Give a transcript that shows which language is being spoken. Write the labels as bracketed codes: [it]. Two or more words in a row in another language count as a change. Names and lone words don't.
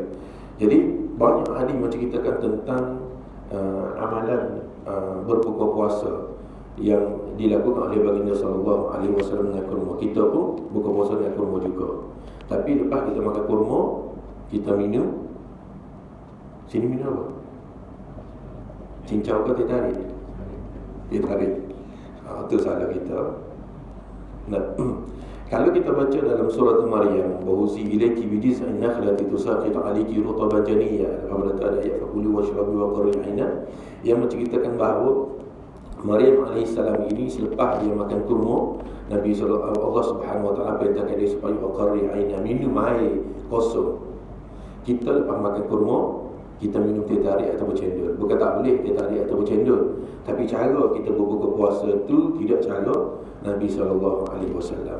[ms] Jadi banyak hadis menceritakan tentang amalan berbuka puasa yang dilakukan oleh baginda [ar] صلى الله عليه وسلم [ms] dengan kurma. Kita pun buka puasa dengan kurma juga. Tapi lepas kita makan kurma, kita minum. Sini minum apa? Cincau ke teh tarik? Teh tarik. Itu salah kita. Nah, kalau kita baca dalam surah Maryam, [ar] "وهزي إليك بجذع النخلة تساقط عليك رطبا جنيا." [ms] Apabila ada ayat [ar] "فكلي واشربي وقري عينا" [ms] yang menceritakan bahawa Maryam alaihissalam ini selepas dia makan kurma, Nabi Allah [ar] سبحانه وتعالى [ms] perintahkan dia supaya [ar] وقري عينا, [ms] minum air kosong. Kita lepas makan kurma, kita minum teh tarik atau cendol. Bukan tak boleh teh tarik atau cendol, tapi cara kita berbuka puasa tu tidak cara Nabi SAW.